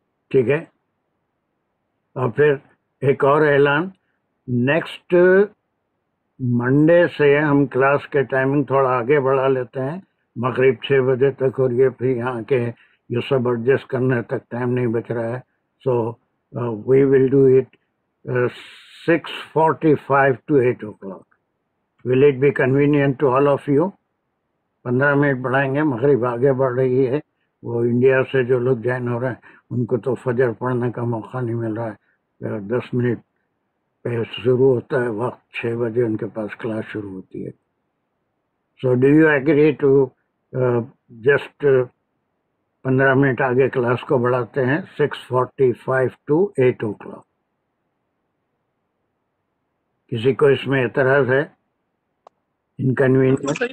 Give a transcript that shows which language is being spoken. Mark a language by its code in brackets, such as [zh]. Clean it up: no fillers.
[ur] ٹھیک ہے؟ اور پھر ایک اور اعلان، نیکسٹ منڈے سے ہم کلاس کے ٹائمنگ تھوڑا آگے بڑھا لیتے ہیں، مغرب 6 بجے تک، اور یہ پھر یہاں کے یہ سب ایڈجسٹ کرنے تک ٹائم نہیں بچ رہا ہے۔ [en] So we will do it 6:45 to 8 o'clock. Will it be convenient to all of you? [ur] 15 minute بڑھائیں گے، مغرب آگے بڑھ رہی ہے، وہ انڈیا سے جو لوگ جوائن ہو رہے ہیں ان کو تو فجر پڑھنے کا موقع نہیں مل رہا ہے، 10 منٹ پہ شروع ہوتا ہے وقت، 6 بجے ان کے پاس کلاس شروع ہوتی ہے۔ [en] so do you agree to just [ur] 15 minute آگے کلاس کو بڑھاتے ہیں، 6:45 to 8 o'clock؟ کسی کو اس میں اعتراض ہے؟ انکنوینئنس؟